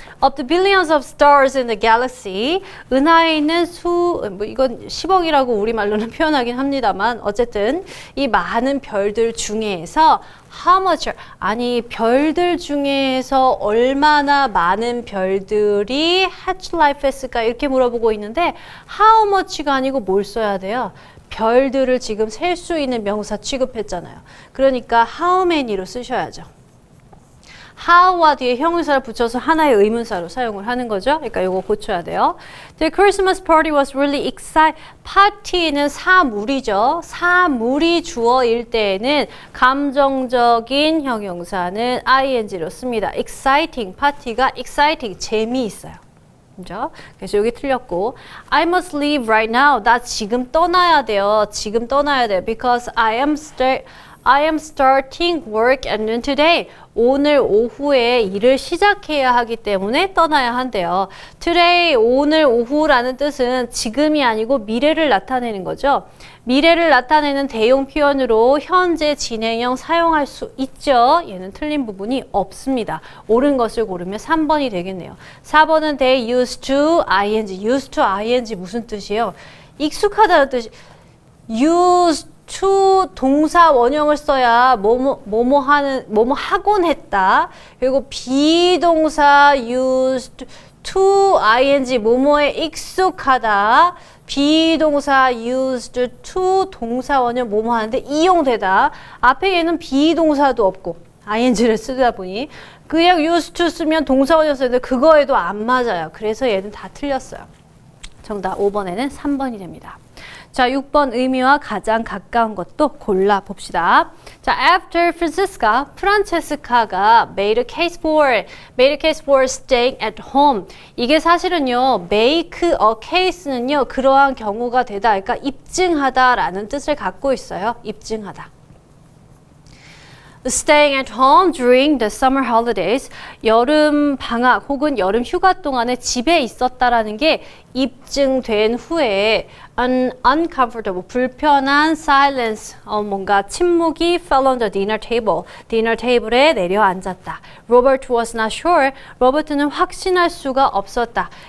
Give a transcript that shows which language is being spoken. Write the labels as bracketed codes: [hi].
[en] Of the billions of stars in the galaxy, [ko] 은하에 있는 이건 10억이라고 우리말로는 표현하긴 합니다만 어쨌든 이 많은 별들 중에서 [en] how much, [ko] 아니 별들 중에서 얼마나 많은 별들이 [en] hatch life [ko] 했을까 이렇게 물어보고 있는데 how much가 아니고 뭘 써야 돼요? 별들을 지금 셀 수 있는 명사 취급했잖아요. 그러니까 how many로 쓰셔야죠. how와 뒤에 형용사를 붙여서 하나의 의문사로 사용을 하는 거죠. 그러니까 이거 고쳐야 돼요. [en] The Christmas party was really exciting. [ko] 파티는 사물이죠. 사물이 주어일 때에는 감정적인 형용사는 ing로 씁니다. exciting, 파티가 exciting, 재미있어요. 그죠? 그래서 여기 틀렸고 [en] I must leave right now. [ko] 나 지금 떠나야 돼요. 지금 떠나야 돼요. [en] Because I am starting work at noon today. [ko] 오늘 오후에 일을 시작해야 하기 때문에 떠나야 한대요. Today, 오늘 오후라는 뜻은 지금이 아니고 미래를 나타내는 거죠. 미래를 나타내는 대용 표현으로 현재 진행형 사용할 수 있죠. 얘는 틀린 부분이 없습니다. 옳은 것을 고르면 3번이 되겠네요. 4번은 [en] they used to ing. [ko] used to ing 무슨 뜻이에요? 익숙하다는 뜻이 used to 동사 원형을 써야 뭐뭐 하곤 했다. 그리고 비동사 used to ing 뭐뭐에 익숙하다. 비동사 used to 동사 원형 뭐뭐 하는데 이용되다. 앞에 얘는 비동사도 없고 ing를 쓰다 보니 그냥 used to 쓰면 동사 원형 쓰는데 그거에도 안 맞아요. 그래서 얘는 다 틀렸어요. 정답 5번에는 3번이 됩니다. 자, 6번 의미와 가장 가까운 것도 골라봅시다. [en] 자, after 프란체스카가 made a case for staying at home. [ko] 이게 사실은요, make a case는요, 그러한 경우가 되다, 그러니까 입증하다라는 뜻을 갖고 있어요. 입증하다. [en] Staying at home during the summer holidays. [ko] 여름 방학 혹은 여름 휴가 동안에 집에 있었다라는 게 입증된 후에 uncomfortable, 불편한 silence, 뭔가 침묵이 [en] fell on the dinner table, [ko] 디너 테이블에 내려앉았다. [en] Robert was not sure, [ko] 로버트는 확신할 수가 없었다.